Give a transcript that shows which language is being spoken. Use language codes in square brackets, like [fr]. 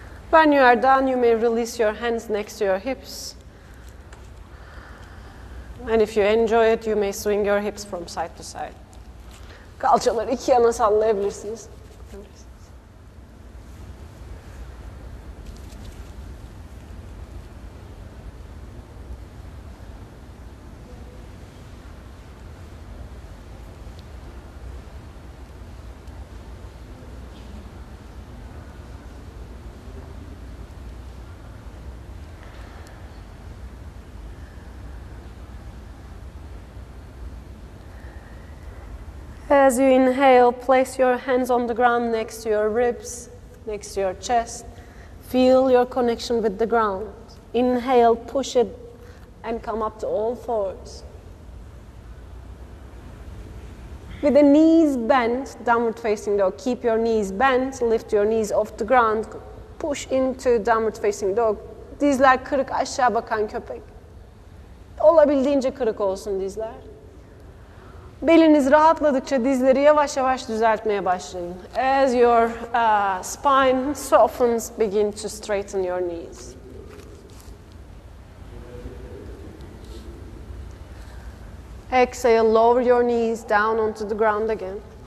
[en] When you are done, you may release your hands next to your hips. And if you enjoy it, you may swing your hips from side to side. [tr] Kalçaları 2 yana sallayabilirsiniz. [en] As you inhale, place your hands on the ground next to your ribs, next to your chest. Feel your connection with the ground. Inhale, push it, and come up to all fours. With the knees bent, downward facing dog, keep your knees bent, lift your knees off the ground, push into downward facing dog. [tr] Dizler kırık, aşağı bakan köpek. Olabildiğince kırık olsun dizler. Beliniz rahatladıkça dizleri yavaş yavaş düzeltmeye başlayın. [en] As your spine softens, begin to straighten your knees. Exhale, lower your knees down onto the ground again.